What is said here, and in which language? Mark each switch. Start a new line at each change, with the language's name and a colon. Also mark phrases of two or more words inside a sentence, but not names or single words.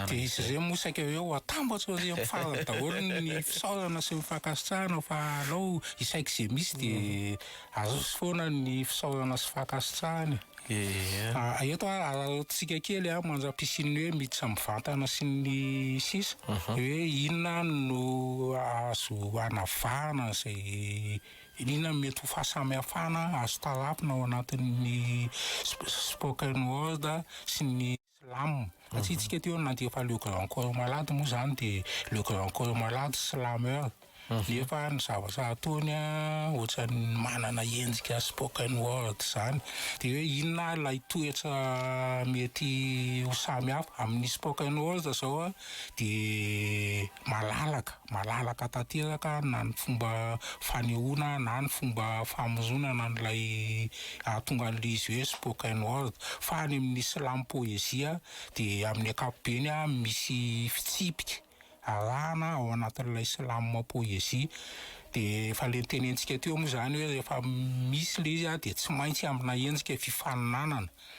Malagasy: dia izy zay moa saika hoe atambatro ry amin'ny farany daholo ny fisaorana sy mifankasitrahana fa alao isaika izay misy dia azo foana ny fisaorana sy fankasitrahany eto ararotsika kely a manjam-pisin'ny hoe miditra mivantana sy ny sisa hoe inona no azo anavahana zay inona mety ho fahasamihafana azo tarapina ao anatin'ny
English: spoken word
Malagasy: sy ny slam satria tsika teo nandefa le grand corps malady moa zany dia le grand corps malady slameur nefa ny zavatra ataony a ohatrany manana endrika
English: spoken word
Malagasy: zany dia hoe inona lay toetra mety ho samihafa amin'ny
English: spoken word
Malagasy: zao a dia malalaka tanteraka na ny fomba fanehoana na ny fomba famoronana n'ilay tonga an'le izy hoe
English: spoken word
Malagasy: fa any amin'ny slam poezia dia amin'ny ankapobeny a misy fitsipika arahana ao anatin'ilay slam poezia dia efa le tenentsika teo moa zany hoe rehefa misy le izy a dia tsy maintsy amina endrika fifaninanana